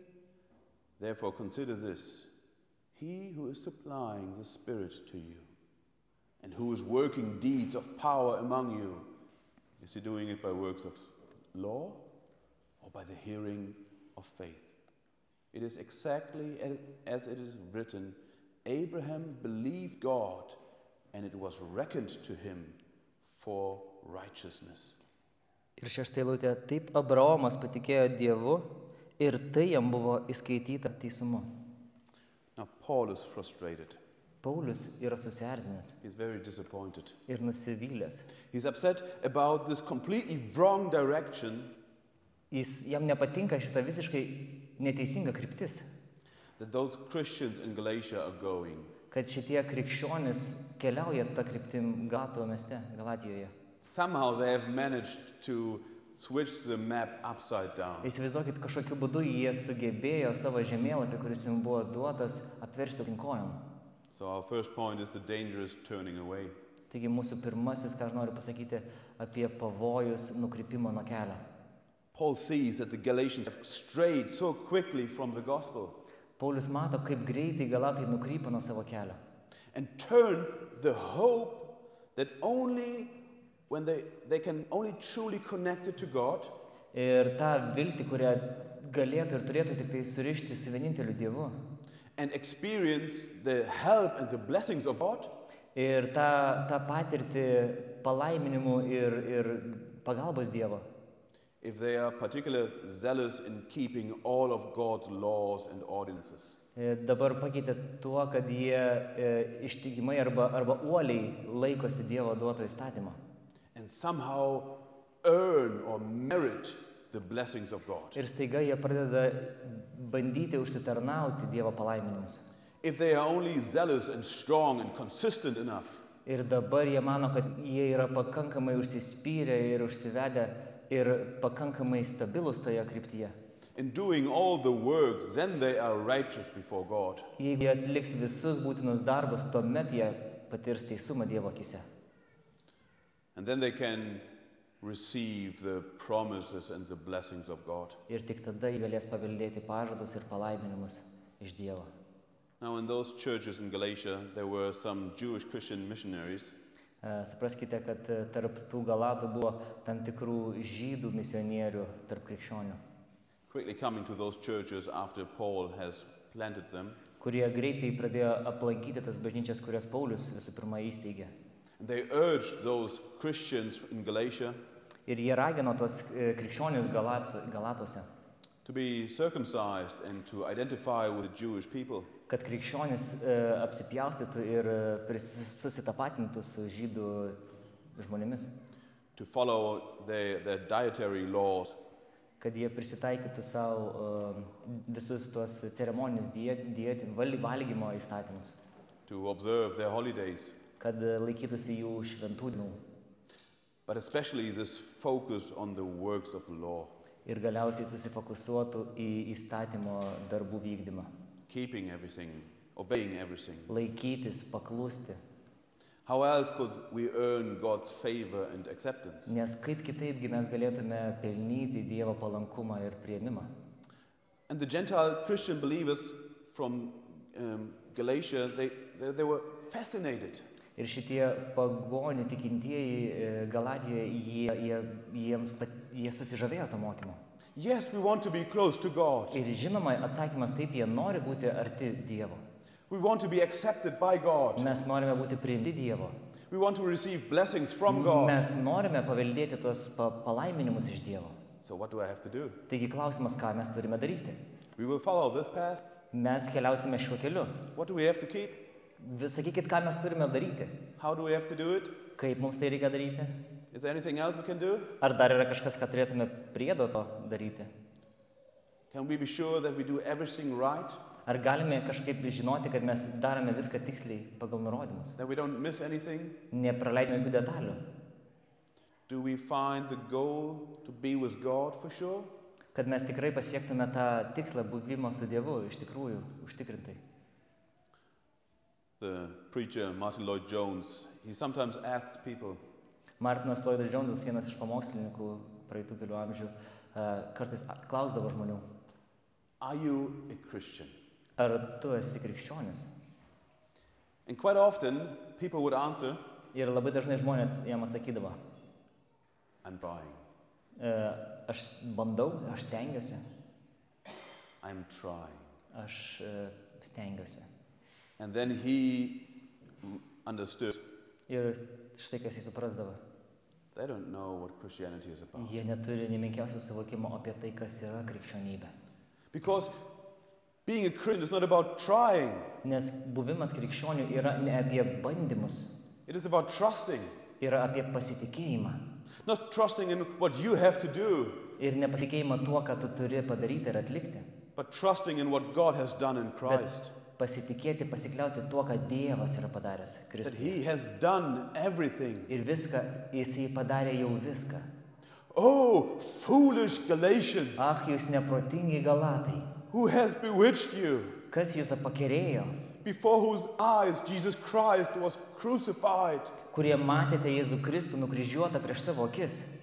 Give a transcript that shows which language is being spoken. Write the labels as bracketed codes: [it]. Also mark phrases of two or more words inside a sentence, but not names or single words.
[en] Therefore consider this, he who is supplying the Spirit to you, and who is working deeds of power among you, is he doing it by works of law or by the hearing of faith? It is exactly as it is written, Abraham believed God, and it was reckoned to him for righteousness. [lt] Ir 6 eilutė, taip Abraomas patikėjo Dievu ir tai jam buvo įskaityta teisumu. [en] Now Paul is frustrated. [lt] Paulius yra susierzinęs [en] He's very disappointed. [lt] ir nusivylęs. [en] He's upset about this completely wrong direction [lt] Jam nepatinka šita visiškai neteisinga kryptis, [en] that those Christians in Galatia are going. [lt] kad šitie krikščionys keliauja tą kryptim Galato mieste, Galatijoje. [en] Somehow they have managed to switch the map upside down. [lt] Įsivaizduokit, kažkokiu būdu jie sugebėjo savo žemėlapį, kuris jums buvo duotas, apversti aukštyn kojom. [en] So our first point is the dangerous turning away. [lt] Taigi mūsų pirmasis, ką aš noriu pasakyti, apie pavojus nukrypimo nuo kelio. [en] Paul sees that the Galatians have strayed so quickly from the gospel [lt] Paulius mato, kaip greitai Galatai nukrypo nuo savo kelio. [en] and turned the hope that only when they can only truly connect it to God [lt] Ir tą viltį, kurią galėtų ir turėtų tik tai surišti su vieninteliu Dievu. [en] and experience the help and the blessings of God, [lt] Ir tą patirtį palaiminimų ir pagalbos Dievo. [en] if they are particularly zealous in keeping all of God's laws and ordinances. [lt] Dabar pakeitė tuo, kad jie ištikimai arba uoliai laikosi Dievo duoto įstatymo. [en] And somehow earn or merit the blessings of God. [lt] Ir staiga jie pradeda bandyti užsitarnauti Dievo palaiminimus. [en] If they are only zealous and strong and consistent enough, [lt] Ir dabar jie mano, kad jie yra pakankamai užsispyrę ir užsivedę ir pakankamai stabilus toje kryptyje. [en] in doing all the works, then they are righteous before God. [lt] Jeigu jie atliks visus būtinus darbus, tuomet jie patirs teisumą Dievo akyse. [en] And then they can receive the promises and the blessings of God. [lt] Ir tik tada jie galės paveldėti pažadus ir palaiminimus iš Dievo. [en] Now, in those churches in Galatia, there were some Jewish Christian missionaries [lt] Supraskite, kad tarp tų Galatų buvo tam tikrų žydų misionierių tarp krikščionių, [en] quickly coming to those churches after Paul has planted them. [lt] kurie greitai pradėjo aplankyti tas bažnyčias, kurias Paulius visų pirma įsteigė. [en] And they urged those Christians in Galatia [lt] Ir jie ragino tos krikščionius Galatose, [en] to be circumcised and to identify with the Jewish people. [lt] kad krikščionis apsipjaustytų ir susitapatintų su žydų žmonėmis. [en] to follow their dietary laws, [lt] kad jie prisitaikytų savo visus tuos ceremoninius valgymo įstatymus, [en] to observe their holidays, [lt] kad laikytųsi jų šventų dienų [en] but especially this focus on the works of the law, [lt] ir galiausiai susifokusuotų į įstatymo darbų vykdymą, [en] keeping everything, obeying everything. [lt] laikytis, paklusti. [en] How else could we earn God's favor and acceptance? [lt] Nes kaip kitaipgi mes galėtume pelnyti Dievo palankumą ir priėmimą. [en] And the Gentile Christian believers from Galatia, they were fascinated. [lt] Ir šitie pagonių tikintieji Galatijoje, jie susižavėjo to mokymu. [en] Yes, we want to be close to God. [lt] Ir žinoma, atsakymas taip, jie nori būti arti Dievo. [en] We want to be accepted by God. [lt] Mes norime būti priimti Dievo. [en] We want to receive blessings from God. [lt] Mes norime paveldėti tos palaiminimus iš Dievo. [en] So what do I have to do? [lt] Taigi klausimas, ką mes turime daryti? [en] We will follow this path. [lt] Mes keliausime šiuo keliu. [en] What do we have to keep? [lt] Sakykit, ką mes turime daryti? [en] How do we have to do it? [lt] Kaip mums tai reikia daryti? [en] Is there anything else we can do? [lt] Ar dar yra kažkas, ką turėtume priedo to daryti? [en] Can we be sure that we do everything right? [lt] Ar galime kažkaip žinoti, kad mes darome viską tiksliai pagal nurodymus? [en] That we don't miss anything? [lt] Nepraleidžiame jokių detalių? [en] Do we find the goal to be with God for sure? [lt] Kad mes tikrai pasiektume tą tikslą buvimo su Dievu, iš tikrųjų, užtikrintai. [en] The preacher Martin Lloyd-Jones, he sometimes asks people, [lt] Martinas Lloydas Jonesas, vienas iš pamokslininkų praeitų kelių amžių, kartais klausdavo žmonių, [en] are you a Christian? [lt] ar tu esi krikščionis? [en] And quite often people would answer, [lt] Ir labai dažnai žmonės jam atsakydavo, [en] I'm trying, [lt] aš bandau, aš stengiuosi, [en] I'm trying. [lt] aš stengiuosi. [en] And then he understood, [lt] Ir štai kas jis suprasdavo. [en] they don't know what Christianity is about. [lt] Jie neturi nei menkiausio suvokimo apie tai, kas yra krikščionybė. [en] Because being a Christian is not about trying, [lt] Nes buvimas krikščioniu yra ne apie bandymus, [en] it is about trusting. [lt] yra apie pasitikėjimą. [en] Not trusting in what you have to do, [lt] Ir nepasitikėjimą tuo, ką tu turi padaryti ir atlikti, [en] but trusting in what God has done in Christ. [lt] pasitikėti, pasikliauti tuo, ką Dievas yra padaręs [en] That [lt] Kristuje. [en] He has done everything. [lt] Ir viską, jisai padarė jau viską. [en] Oh, foolish Galatians, [lt] Ach, jūs neprotingi Galatai, [en] who has bewitched you, [lt] kas jūs pakerėjo, [en] before whose eyes Jesus Christ was crucified. [lt] kurie matėte Jėzų Kristų nukryžiuotą prieš savo akis.